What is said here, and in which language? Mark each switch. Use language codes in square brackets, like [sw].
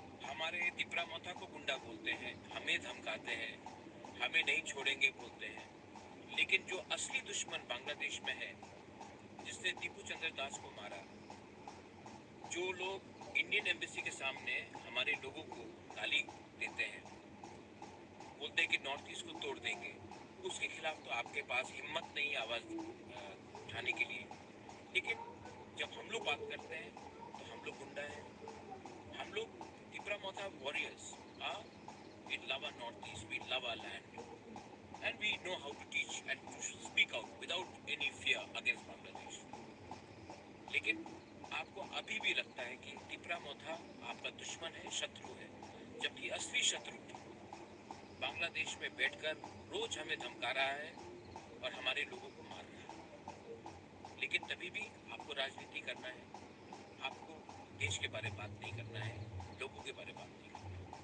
[hi] हमारे दिपरा माथा को गुंडा बोलते हैं, हमें धमकाते हैं, हमें नहीं छोड़ेंगे बोलते हैं, लेकिन जो असली दुश्मन बांग्लादेश में है, जिसने दीपू चंद्र दास को मारा, जो लोग इंडियन एम्बेसी के सामने हमारे लोगों को गाली देते हैं, बोलते हैं कि नॉर्थ ईस्ट को तोड़ देंगे, उसके खिलाफ तो आपके पास हिम्मत नहीं आवाज उठाने के लिए। लेकिन जब हम लोग बात करते हैं तो हम लोग गुंडा हैं, हम लोग तिपरा मोथा warriors. [en] We love our northeast, we love our land, and we know how to teach and to speak out without any fear against Bangladesh. [hi] लेकिन आपको अभी भी लगता है कि तिपरा मोथा आपका दुश्मन है, शत्रु है, जबकि असली शत्रु बांग्लादेश में बैठकर रोज हमें धमका रहा है और हमारे लोगों को मार रहा है। लेकिन तभी भी आपको राजनीति करना है, आपको देश के बारे में बात नहीं करना है, लोगों के बारे में बात नहीं करना है।